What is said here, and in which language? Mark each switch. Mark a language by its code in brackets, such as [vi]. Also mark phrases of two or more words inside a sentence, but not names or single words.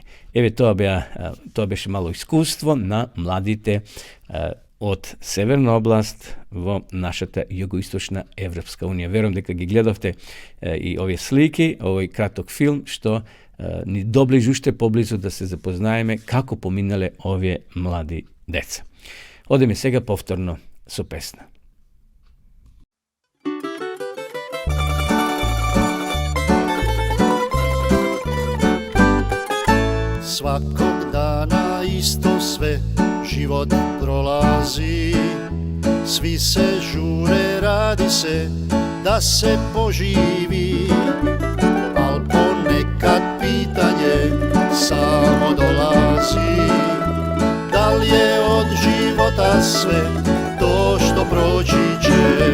[mk] Еве, тоа беше мало искуство на младите од Северна област во нашата југоисточна Европска унија. Верувам дека ги гледавте и овие слики, овој краток филм, што ни доближи уште поблизу да се запознаеме како поминале овие млади деца. Одеме сега повторно со песна. [sr] Svakog dana isto sve, život prolazi, svi se žure, radi se da se poživi, al ponekad pitanje samo dolazi, da li je od života sve to što proći će.